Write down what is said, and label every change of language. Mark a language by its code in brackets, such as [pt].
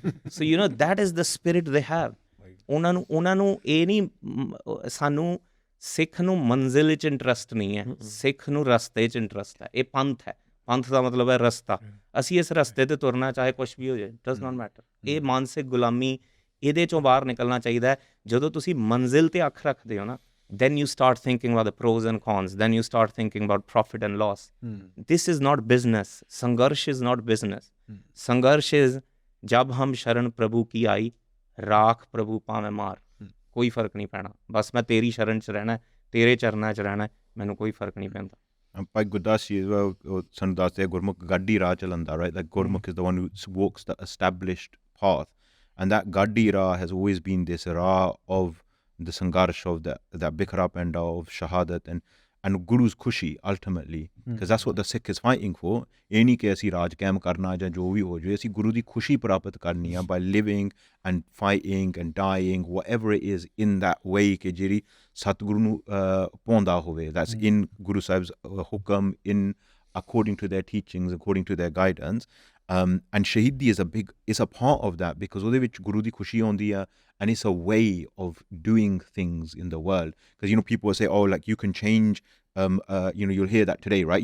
[en] So you know that is the spirit they have. [pa] ਉਹਨਾਂ ਨੂੰ ਇਹ ਨਹੀਂ, ਸਾਨੂੰ ਸਿੱਖ ਨੂੰ ਮੰਜ਼ਿਲ 'ਚ ਇੰਟਰਸਟ ਨਹੀਂ ਹੈ, ਸਿੱਖ ਨੂੰ ਰਸਤੇ 'ਚ ਇੰਟਰਸਟ ਹੈ. ਇਹ ਪੰਥ ਹੈ, ਪੰਥ ਦਾ ਮਤਲਬ ਹੈ ਰਸਤਾ, ਅਸੀਂ ਇਸ ਰਸਤੇ 'ਤੇ ਤੁਰਨਾ ਚਾਹੇ ਕੁਛ ਵੀ ਹੋ ਜਾਏ, [en] Does not matter. [pa] ਇਹ ਮਾਨਸਿਕ ਗੁਲਾਮੀ, ਇਹਦੇ 'ਚੋਂ ਬਾਹਰ ਨਿਕਲਣਾ ਚਾਹੀਦਾ. ਜਦੋਂ ਤੁਸੀਂ ਮੰਜ਼ਿਲ 'ਤੇ ਅੱਖ ਰੱਖਦੇ ਹੋ ਨਾ, [en] then you start thinking about the pros and cons, then you start thinking about profit and loss. This is not business. Sangarsh is not business. Sangarsh is [pa] jab hum sharan prabhu ki aayi, raakh prabhu paave maar. ਕੋਈ ਫਰਕ ਨਹੀਂ ਪੈਣਾ, ਬਸ ਮੈਂ ਤੇਰੀ ਸ਼ਰਨ 'ਚ ਰਹਿਣਾ, ਤੇਰੇ ਚਰਨਾਂ 'ਚ ਰਹਿਣਾ, ਮੈਨੂੰ ਕੋਈ ਫਰਕ ਨਹੀਂ ਪੈਂਦਾ. ਭਾਈ ਗੁਰਦਾਸ ਜੀ ਸਾਨੂੰ ਦੱਸਦੇ ਗੁਰਮੁਖ ਗਾਡੀ ਰਾਹ ਚਲਾਉਂਦਾ, right? [en] Like Gurmukh is the one who walks the established path, and that Gadi Ra has always been this Ra of the Sangarsh, of that Bikra Penda, of Shahadat and Guru's Khushi ultimately, because that's what the Sikh is fighting for. [pa] ਇਹ ਨਹੀਂ ਕਿ ਅਸੀਂ ਰਾਜ ਕਾਇਮ ਕਰਨਾ ਜਾਂ ਜੋ ਵੀ ਹੋ ਜਾਵੇ, ਅਸੀਂ ਗੁਰੂ ਦੀ ਖੁਸ਼ੀ ਪ੍ਰਾਪਤ ਕਰਨੀ ਆ [en] by living and fighting and dying, whatever it is, in that way [pa] ਕਿ ਜਿਹੜੀ ਸਤਿਗੁਰੂ ਨੂੰ ਪਾਉਂਦਾ ਹੋਵੇ. [en] That's in Guru Sahib's hukam, in according to their teachings, according to their guidance. And Shahidi is a part of that, because [pa] ਉਹਦੇ ਵਿੱਚ ਗੁਰੂ ਦੀ ਖੁਸ਼ੀ ਆਉਂਦੀ ਆ, [en] and it's a way of doing things in the world. Because, you know, people say, oh, like you can change, you know, you'll hear that today, right?